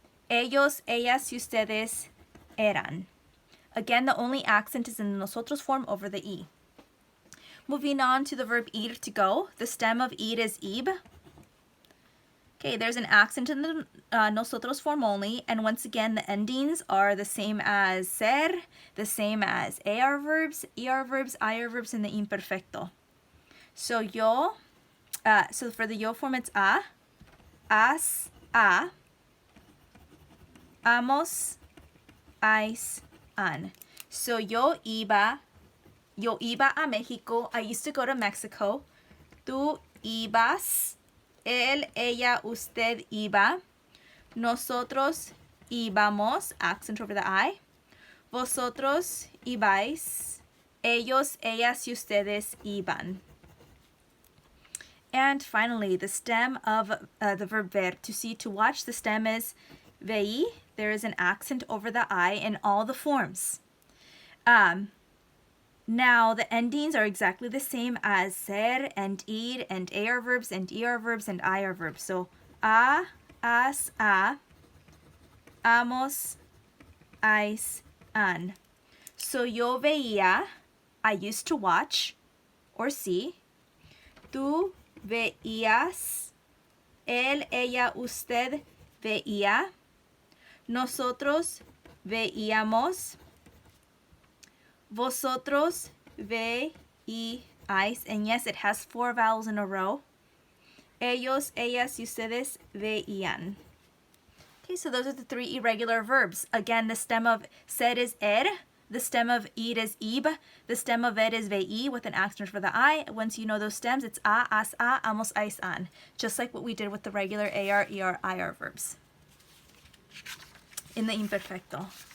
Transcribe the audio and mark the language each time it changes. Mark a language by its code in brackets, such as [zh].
[es] Ellos, ellas, y ustedes eran. [en] Again, the only accent is in the nosotros form over the E. Moving on to the verb ir, to go. The stem of ir is ib. Okay, there's an accent in the nosotros form only, and once again, the endings are the same as ser, the same as AR verbs, ER verbs, IR verbs, and the imperfecto. So yo, so for the yo form, it's a, as, a, amos, ais, an. [es] So yo iba a Mexico. [en] I used to go to Mexico. [es] Tú ibas. Él, ella, usted iba. Nosotros íbamos. [en] Accent over the I. [es] Vosotros ibais. Ellos, ellas, y ustedes iban. [en] And finally, the stem of the verb ver, to see, to watch, the stem is vei. There is an accent over the I in all the forms. Now, the endings are exactly the same as ser and ir and AR verbs and ER verbs and IR verbs. So, a, as, a, amos, ais, an. So, [es] yo veía, [en] I used to watch or see. [es] Tú veías. Él, ella, usted veía. Nosotros veíamos. Vosotros veíais. [en] And yes, it has 4 vowels in a row. [es] Ellos, ellas, y ustedes veían. [en] Okay, so those are the 3 irregular verbs. Again, the stem of ser is er. The stem of ir is ib. The stem of ver is veí with an accent for the I. Once you know those stems, it's a, as, a, amos, ais, an. Just like what we did with the regular AR, ER, IR verbs in the imperfecto.